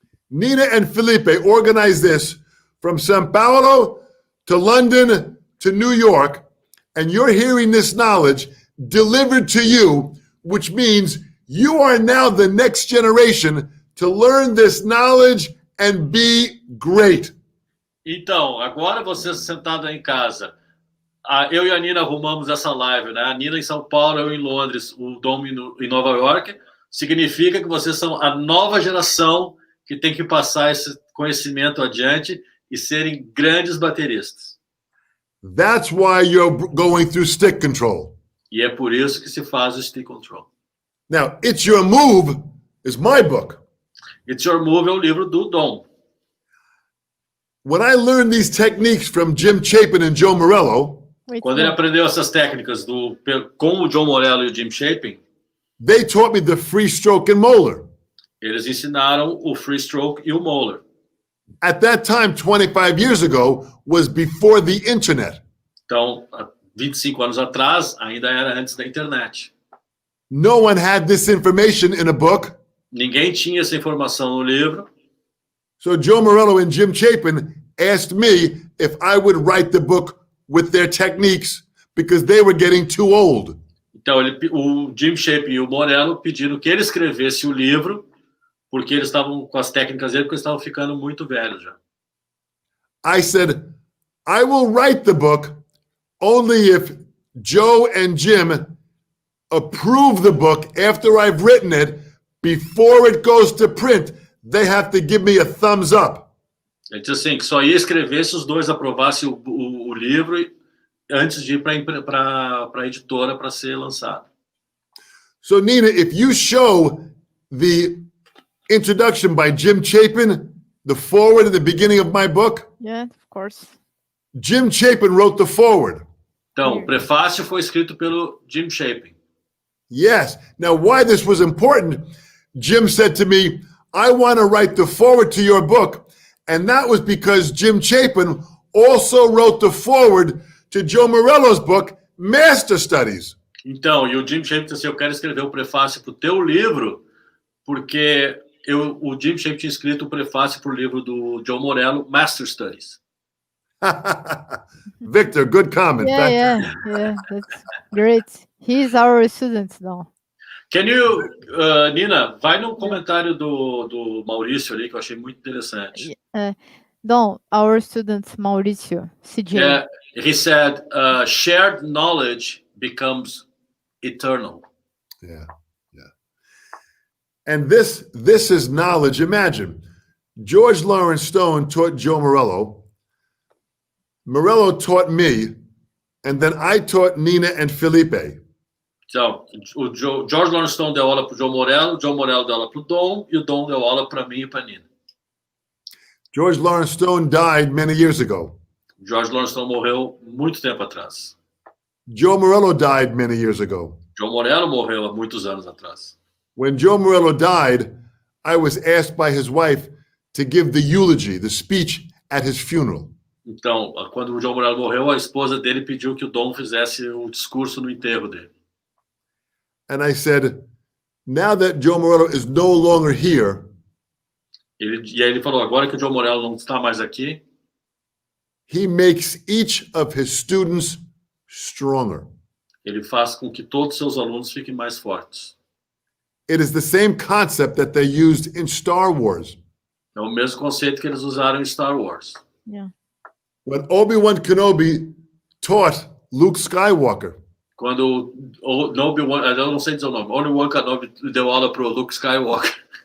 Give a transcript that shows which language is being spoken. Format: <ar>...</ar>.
<en>Nina and Felipe organized this from Sao Paulo to London to New York, and you're hearing this knowledge delivered to you, which means you are now the next generation to learn this knowledge and be great.</en> <pt>Então, agora você sentado aí em casa, eu e a Nina arrumamos essa live, né? A Nina em São Paulo, eu em Londres, o Dom em Nova York. Significa que vocês são a nova geração que tem que passar esse conhecimento adiante e serem grandes bateristas.</pt> <en>That's why you're going through stick control.</en> <pt>E é por isso que se faz o stick control.</pt> <en>Now, It's Your Move is my book.</en> <pt>It's Your Move é o livro do Dom.</pt> <en>When I learned these techniques from Jim Chapin and Joe Morello,</en> <pt>Quando ele aprendeu essas técnicas com o John Morello e o Jim Chapin,</pt> <en>they taught me the free stroke and molar.</en> <pt>eles ensinaram o free stroke e o molar.</pt> <en>At that time, 25 years ago, was before the internet.</en> <pt>Então, há 25 anos atrás, ainda era antes da internet.</pt> <en>No one had this information in a book.</en> <pt>Ninguém tinha essa informação no livro.</pt> <en>So Joe Morello and Jim Chapin asked me if I would write the book with their techniques because they were getting too old.</en> <pt>Então, o Jim Chapin e o Morello pediram que ele escrevesse o livro porque eles estavam com as técnicas dele, porque eles estavam ficando muito velhos já.</pt> <en>I said, I will write the book only if Joe and Jim approve the book after I've written it. Before it goes to print, they have to give me a thumbs up.</en> <pt>Ele disse assim, que só ia escrever se os dois aprovassem o livro antes de ir para a editora para ser lançado.</pt> <en>So Nina, if you show the introduction by Jim Chapin, the foreword at the beginning of my book, Yeah, of course. Jim Chapin wrote the foreword.</en> <pt>Então, o prefácio foi escrito pelo Jim Chapin.</pt> <en>Yes. Now, why this was important, Jim said to me, I want to write the foreword to your book. And that was because Jim Chapin also wrote the foreword to Joe Morello's book, Master Studies.</en> <pt>Então, e o Jim Chapin disse assim, eu quero escrever o prefácio para o teu livro, porque o Jim Chapin tinha escrito o prefácio para o livro do Joe Morello, Master Studies.</pt> <en>Victor, good comment. Yeah, that's great. He's our student now. Can you,</en> <pt>Nina, vai no comentário do Maurício ali, que eu achei muito interessante.</pt> <en>No, our student Mauricio, CJ. He said, shared knowledge becomes eternal. Yeah. And this is knowledge. Imagine, George Lawrence Stone taught Joe Morello. Morello taught me, and then I taught Nina and Felipe.</en> <pt>Então, o George Lawrence Stone deu aula para o Joe Morello deu aula para o Dom, e o Dom deu aula para mim e para a Nina.</pt> <en>George Lawrence Stone died many years ago.</en> <pt>George Lawrence Stone morreu muito tempo atrás.</pt> <en>Joe Morello died many years ago.</en> <pt>Joe Morello morreu há muitos anos atrás.</pt> <en>When Joe Morello died, I was asked by his wife to give the eulogy, the speech at his funeral.</en> <pt>Então, quando o Joe Morello morreu, a esposa dele pediu que o Dom fizesse o discurso no enterro dele.</pt> <en>And I said, now that Joe Morello is no longer here,</en> <pt>E aí ele falou, agora que o Joe Morello não está mais aqui,</pt> <en>he makes each of his students stronger.</en> <pt>ele faz com que todos os seus alunos fiquem mais fortes.</pt> <en>It is the same concept that they used in Star Wars.</en> <pt>É o mesmo conceito que eles usaram em Star Wars.</pt> <en>Yeah. When Obi-Wan Kenobi taught Luke Skywalker,</en> <pt>Quando o Obi-Wan, eu não sei dizer o nome, Obi-Wan Kenobi deu aula para o Luke Skywalker.</pt>